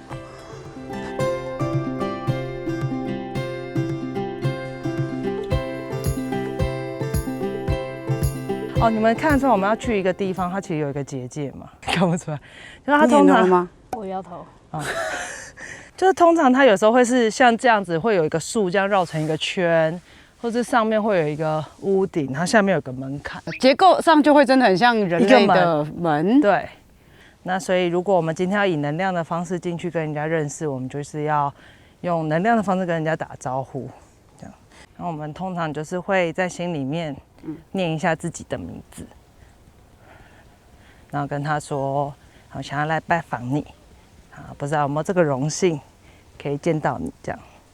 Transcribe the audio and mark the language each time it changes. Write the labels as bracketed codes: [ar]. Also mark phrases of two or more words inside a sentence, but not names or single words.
[zh] 哦，你們看得出来我們要去一個地方，它其實有一個結界嗎？看不出來，就是它通常。我搖頭。啊。就是通常它有時候會是像這樣子，會有一個樹這樣繞成一個圈，或是上面會有一個屋頂，它下面有個門檻，結構上就會真的很像人類的門。对。那所以如果我們今天要以能量的方式進去跟人家認識，我們就是要用能量的方式跟人家打招呼，這樣。那我們通常就是會在心裡面念一下自己的名字，然後跟他說，我想要來拜訪你，啊，不知道有沒有這個榮幸可以見到你這樣。